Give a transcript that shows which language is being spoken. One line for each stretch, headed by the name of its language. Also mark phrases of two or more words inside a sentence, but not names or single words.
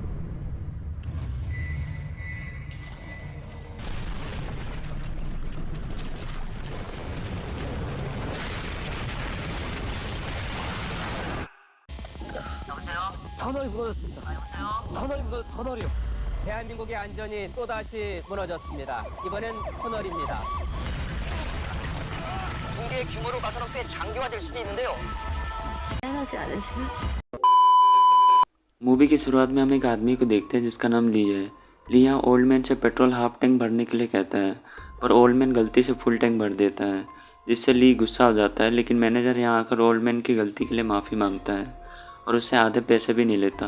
Korean: 여보세요? 터널이 무너졌습니다. 여보세요? 터널이요. 대한민국의 안전이 또다시 무너졌습니다. 이번엔 터널입니다. 붕괴의 규모로 봐서는 꽤 장기화될 수도 있는데요. 미안하지 않으세요?
Hindi: मूवी की शुरुआत में हम एक आदमी को देखते हैं जिसका नाम ली है। ली यहाँ
English: old man
Hindi: से पेट्रोल
English: half tank
Hindi: भरने के लिए कहता है, पर
English: old man
Hindi: गलती से
English: full tank
Hindi: भर देता है, जिससे ली गुस्सा हो जाता है। लेकिन मैनेजर यहाँ आकर
English: old man
Hindi: की गलती के लिए माफ़ी मांगता है और उससे आधे पैसे भी नहीं लेता।